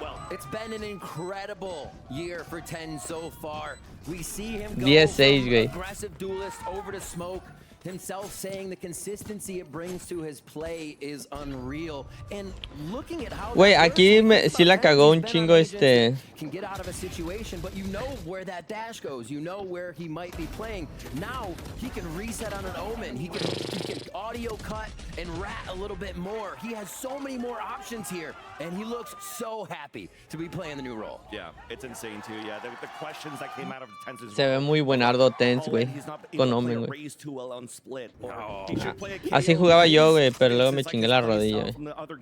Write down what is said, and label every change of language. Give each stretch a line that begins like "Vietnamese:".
English: It's been an incredible year for 10 so far. We see him go
Spanish: 10-6, güey.
English: Aggressive duelist over to smoke. Himself saying the consistency it brings to his play is unreal. And looking at how
Spanish: güey, aquí sí la cagó un chingo este.
English: Can get out of a situation, but you know where that dash goes. You know where he might be playing. Now he can reset on an Omen. He can audio cut and rat a little bit more. He has so many more options here, and he looks so happy to be playing the new role. Yeah, it's insane too. Yeah, the questions that came out of Tens.
Spanish: Se ve muy buenardo Tens, güey. Con Omen, güey. Así jugaba yo, güey, pero luego me chingué la rodilla, güey.